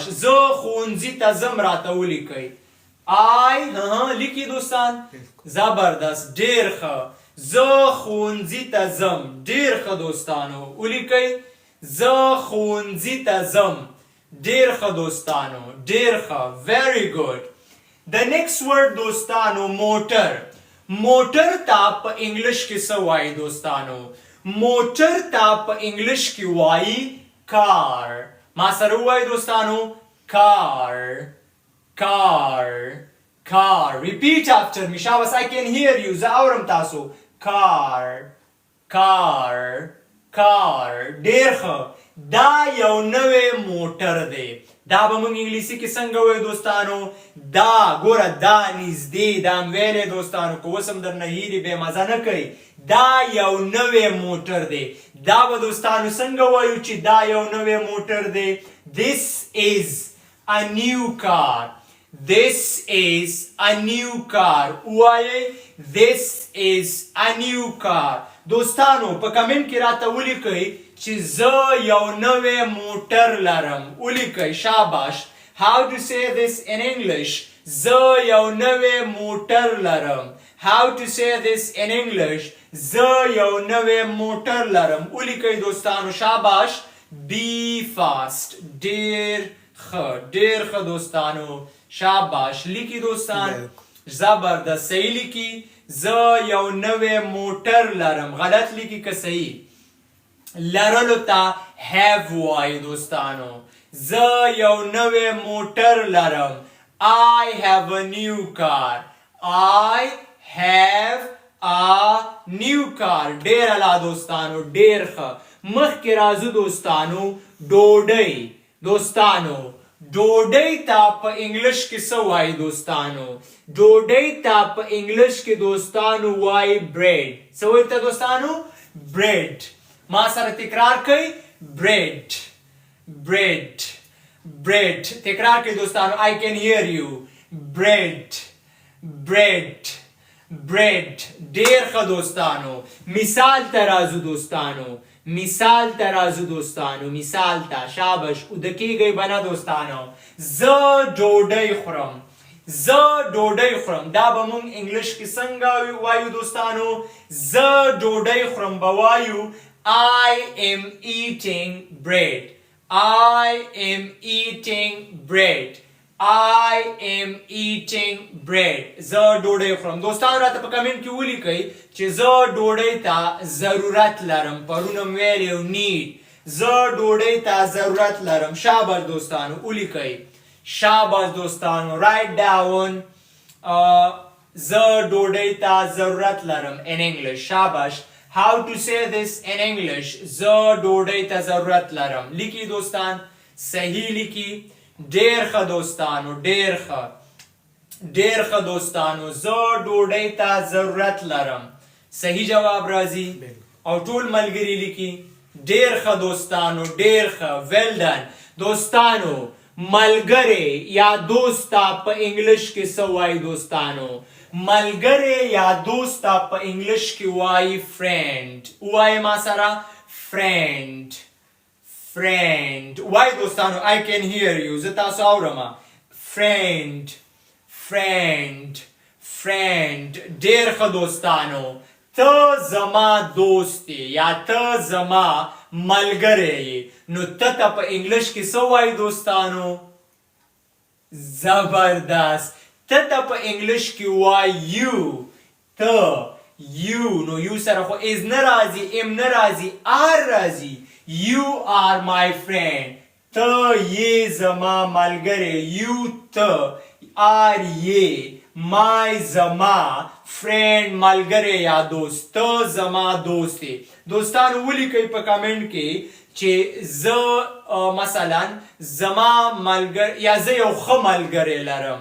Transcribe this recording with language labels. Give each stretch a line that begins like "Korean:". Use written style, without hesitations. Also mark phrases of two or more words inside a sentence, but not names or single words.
Pashto: زه ښوونځي ته ځم راته ولیکئ. لیکي دوستان. زبردست. ډېر ښه. زه ښوونځي ته ځم. ډېر ښه دوستانو. ولیکئ زه ښوونځي ته ځم. ډېر ښه دوستانو. ډېر ښه.
English: very good. the next word
Pashto: دوستانو موټر. موټر ته په انګلش کې څه وایي دوستانو؟ موټر ته په انګلش کې وایي کار. ما سره ووایي دوستانو. کار. کار. کار.
English: repeat after me. شاباس. I can hear you.
Pashto: زه اورم تاسو. کار. کار. کار. ډېر ښه. دا یو نوی موټر دی. دا به مونږ انګلیسي کې څنګه وایو دوستانو؟ دا ګوره دا نږدې دا م ویلی دوستانو. که اوس هم درنه هیري بې مزه نه کوي. دا یو نوی موټر دی. دا به دوستانو څنګه وایو چې دا یو نوی موټر دی؟
English: This is a new car. This is a new car. وایي This is a new car.
Pashto: دوستانو په کمنټ کې راته ولیکئ چې زه یو نوی موټر لرم. ولیکئ. شاباش.
English: How to say this in English?
Pashto: زه یو نوی موټر لرم.
English: How to say this in English?
Pashto: زه یو نوی موټر لرم. ولیکئ دوستانو. شاباش.
English: Be fast.
Pashto: ډېر ښه. ډېر ښه دوستانو. شاباش. لیکي دوستان. زبردست. صحیح لیکي. زه یو نوی موټر لرم. غلط لیکي که صحیح؟ لرلو ته have وایي دوستانو. زه یو نوی موټر لرم.
English: I have a new car. I have a new car.
Pashto: ډېر اعلی دوستانو. ډېر ښه. مخکې راځو دوستانو. ډوډۍ. دوستانو ډوډۍ ته په انګلش کې څه وایي دوستانو؟ ډوډۍ ته په انګلش کې دوستانو وایي bread. څه وایي ته دوستانو؟ bread. ما سره تکرار کوي bread.
English: bread. bread.
Pashto: تکرار کوي دوستانو.
English: I can hear you. bread. bread. bread.
Pashto: ډیر ښه دوستانو. مثال ته راځو دوستانو. مثال ته راځو دوستانو. مثال ته شاباش. اوده کیږئ بنه دوستانو. زه ډوډۍ خورم. زه ډوډۍ خورم. دا به مونږ انګلش کې څنګه وایو دوستانو؟ زه ډوډۍ خورم به وایو
English: I am eating bread. I am eating bread. I am eating bread.
Pashto: زه ډوډۍ خورم. دوستانو راته په کمنټ کې ولیکئ چې زه ډوډۍ ته ضرورت لرم. پرونه مې ویلی و need. زه ډوډۍ ته ضرورت لرم. شاباش دوستانو ولیکئ. شاباش دوستانو.
English: write down.
Pashto: زه ډوډۍ ته ضرورت لرم
English: in English.
Pashto: شاباش.
English: How to say this in English?
Pashto: زه ډوډۍ ته ضرورت لرم. لیکي دوستان. صحیح لیکي. ډیر ښه دوستانو. ډیر ښه. ډیر ښه دوستانو. زه ډوډۍ ته ضرورت لرم. صحیح جواب راځي او ټول ملګري لیکي. ډیر ښه دوستانو. ډیر ښه.
English: well done.
Pashto: دوستانو ملګری یا دوست ته په انګلش کې څه وایي دوستانو؟ ملګری یا دوست ته په انګلش کې وایي friend. وایي ما سره
English: friend. friend.
Pashto: وایي دوستانو.
English: I can hear you.
Pashto: زه تاسو اورم.
English: friend. friend. friend.
Pashto: ډیر ښه دوستانو. ته زما دوست یا ته زما ملګری. نو ته ته په انګلش کې څه وایي دوستانو؟ زبردست. ته ته په انګلش کې وایي you. ته you. نو you سره خو is نه راځي am نه راځي are راځي.
English: You are my friend.
Pashto: ته یې زما ملګری. you ته are یې my زما friend ملګری یا دوست. ته زما دوست یې. دوستانو ولیکئ په کامنټ کې چې زه مثلا زما ملګری یا زه یو ښه ملګری لرم.